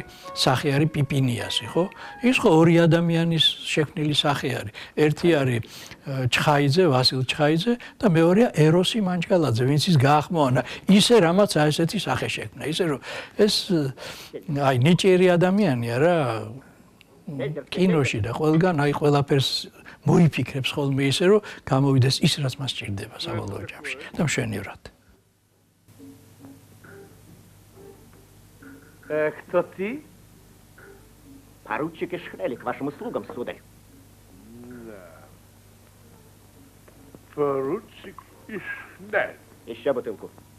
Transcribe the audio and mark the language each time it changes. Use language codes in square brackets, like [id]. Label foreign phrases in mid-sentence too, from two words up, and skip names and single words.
[ka] სახე არის პიპინიასი ხო ის ხო ორი ადამიანის შექმნილი სახე არის ერთი არის ჩხაიძე ვასილ ჩხაიძე და მეორეა ეროსი მანჯგალაძე ვინც ის გაახმოვანა ისე რამაც აი ესეთი სახე შექმნა ისე რომ ეს აი ნიჭიერი ადამიანია რა კინოში და ყველგან აი ყველაფერს მოიფიქრებს ხოლმე ისე რომ გამოვიდეს ის რაც მას ჭირდება საბოლოო ჯამში და მშვენივრად [ru] Кто ты? Поручик Эшхрели, к вашим услугам, сударь. Поручик Еще бутылку.